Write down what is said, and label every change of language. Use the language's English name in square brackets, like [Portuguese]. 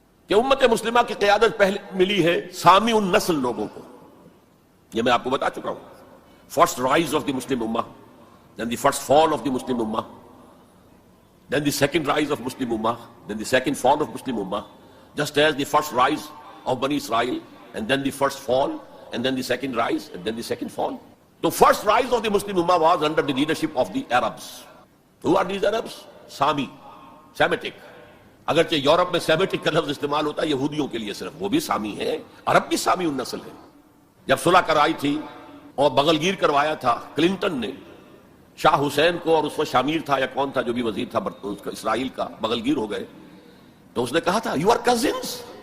[Urdu] کہ امت مسلمہ کی قیادت پہلے ملی ہے سامی النسل لوگوں کو، یہ میں آپ کو بتا چکا ہوں۔ [English] First rise of the Muslim Ummah, then the first fall of the Muslim Ummah, then the second rise of Muslim Ummah, then the second fall of Muslim Ummah, just as the first rise of Bani Israel, and then the first fall, and then the second rise, and then the second fall. The first rise of the Muslim Ummah was under the leadership of the Arabs. Who are these Arabs? Sami, Semitic. [Urdu] اگرچہ Europe میں Semitic کا لفظ استعمال ہوتا ہے یہودیوں کے لیے صرف، وہ بھی سامی ہے، عرب بھی سامی النسل ہے۔ جب صلح کرائی تھی اور بغل گیر کروایا تھا کلنٹن نے شاہ حسین کو، اور اس وقت شامیر تھا یا کون تھا جو بھی وزیر تھا اسرائیل کا، بغل گیر ہو گئے، تو اس نے کہا تھا [English] you are cousins,